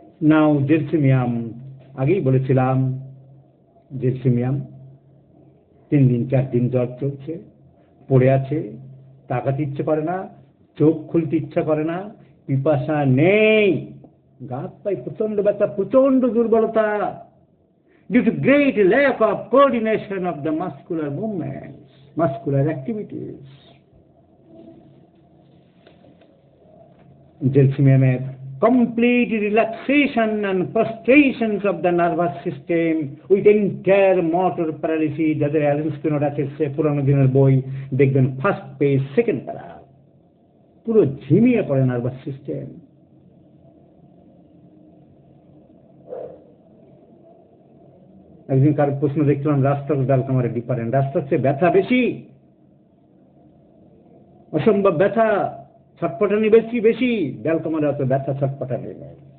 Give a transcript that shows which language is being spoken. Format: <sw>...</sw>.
<bn>নাও gelsemium, আগেই বলেছিলাম gelsemium 3 দিন 4 দিন জ্বর চলছে, পড়ে আছে, তাকাতে ইচ্ছে করে না, চোখ খুলতে ইচ্ছা করে না, পিপাসা নেই, গা হাত পায়ে প্রচন্ড ব্যথা, প্রচন্ড দুর্বলতা,</bn> <en>due to great lack of coordination of the muscular movements, muscular activities. Gelsemium complete relaxation and frustrations of the nervous system with entire motor paralysis.</en> <bn>যাদের অ্যালেন স্কিনার আছে, সে পুরানো দিনের বই দেখবেন, ফার্স্ট পেজ সেকেন্ড প্যারা, পুরো ঝিমিয়ে পড়ে নার্ভাস সিস্টেম। একদিন কার প্রশ্ন দেখছিলাম, রাস্টক্স ডালকামারা ডিফারেন্ট, রাস্টক্সে ব্যথা বেশি, অসম্ভব ব্যথা, ছটপটানি বেশি বেশি, ডালকামারা অত ব্যথা ছটপটানি নেই।</bn>